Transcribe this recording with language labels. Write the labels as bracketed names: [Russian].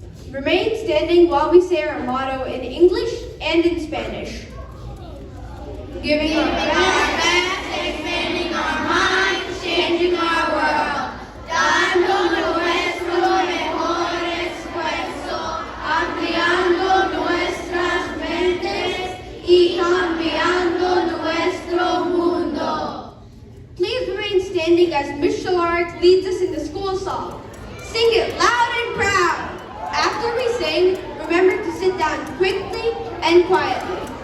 [English] Remain standing while we say our motto in English and in Spanish. Giving our best, expanding our minds, changing our world. [Spanish] Dando nuestro mejor esfuerzo, ampliando nuestras mentes y cambiando nuestro mundo. [English] Please remain standing as Ms. Shalaric leads us in the school song. Sing it loud and proud. After we sing, remember to sit down quickly and quietly.